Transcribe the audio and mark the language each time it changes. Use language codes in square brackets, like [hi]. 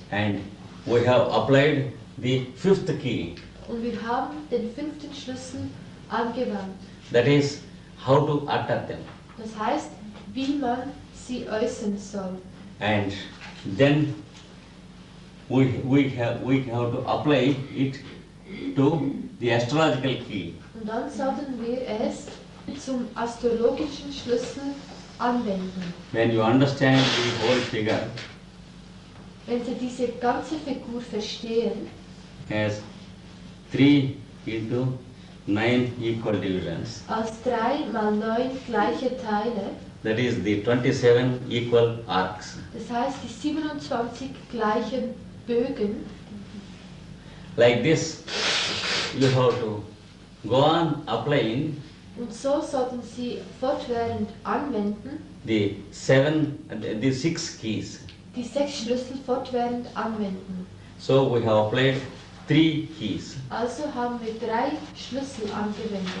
[en] And we have applied the fifth key. [de] Und wir haben den 5. Schlüssel angewandt. [en] That is how to utter them. [de] Das heißt, wie man sie äußern soll. [en] And then we have to apply it to the astrological key. [de] Und dann sollten wir es zum astrologischen Schlüssel anwenden. [en] When you understand the whole figure [de] Wenn Sie diese ganze Figur verstehen, [en] as 3 into 9 equal divisions, [de] als 3 mal 9 gleiche Teile, [en] that is the 27 equal arcs. [de] das heißt die 27 gleichen Bögen, [en] Like this, you have to go on applying [de] und so sollten Sie fortwährend anwenden, [en] the 6 keys. [de] die 6 Schlüssel fortwährend anwenden. [en] So we have applied 3 keys, [de] Also haben wir 3 Schlüssel angewendet,